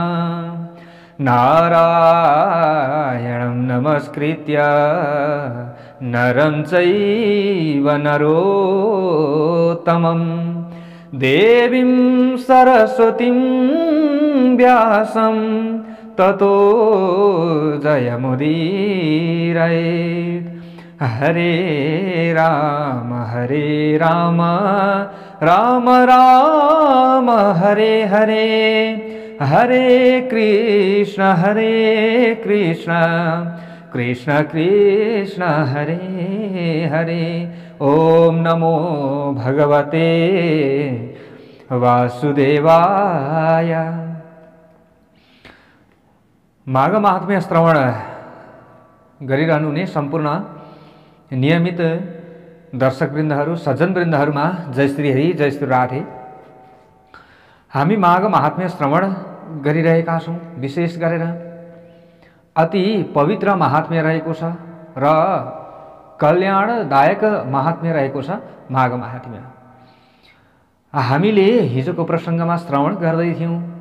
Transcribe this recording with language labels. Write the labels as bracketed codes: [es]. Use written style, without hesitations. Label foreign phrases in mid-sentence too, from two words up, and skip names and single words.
[sa] नारायणं नमस्कृत्य नरं चैव नरोत्तमं देवीं सरस्वतीं व्यासं ततो जयमुदीरयेत्। हरे राम राम राम हरे हरे, हरे कृष्ण कृष्ण कृष्ण हरे हरे। ओम नमो भगवते वासुदेवाय। [ne] माघ महात्म्य श्रवण गरिरहनु हुने सम्पूर्ण नियमित दर्शकवृन्दहरू सज्जनवृन्दहरूमा जय श्री हरि जय श्री राधे। हामी माघ महात्म्य श्रवण गरिरहेका छौं। विशेष गरेर अति पवित्र महात्म्य रहेको छ र कल्याणदायक महात्म्य रहेको छ माघ महात्म्य। हामीले हिजोको प्रसंगमा श्रवण गर्दै थियौं।